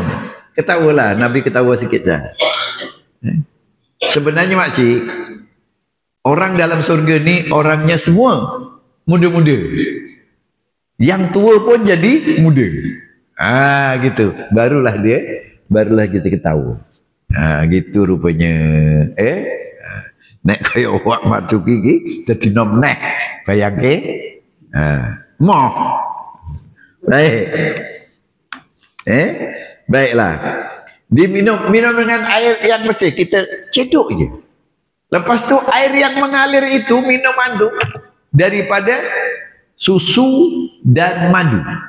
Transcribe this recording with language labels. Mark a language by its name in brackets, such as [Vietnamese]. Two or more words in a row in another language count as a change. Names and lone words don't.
[Malay] Ketawalah, Nabi ketawa sikit dah. Sebenarnya makcik, orang dalam surga ni orangnya semua muda-muda. Yang tua pun jadi muda. Gitu. Barulah kita ketawa. Gitu rupanya. [Javanese] Nek kaya Wak Marzuki ki dadi nom neh. Bayangke. Moh. [Malay] Baik. Baiklah. Diminum dengan air yang bersih, kita cedok je. Lepas tu air yang mengalir itu minuman tu daripada susu dan madu.